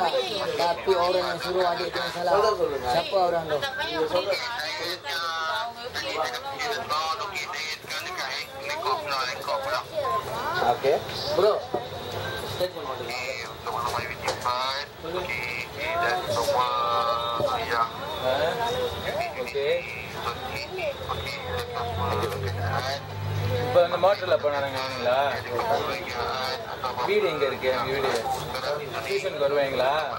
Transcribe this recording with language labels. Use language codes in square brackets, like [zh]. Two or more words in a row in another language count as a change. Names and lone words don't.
[ms] Tapi orang yang suruh adik tu yang salah. Siapa orang tu? [en] Okay bro [ta] இப்ப அந்த மோட்டர்ல போனானுங்களா வீடு எங்க இருக்கு எங்க வீடு டியூஷனுக்கு வருவாங்களா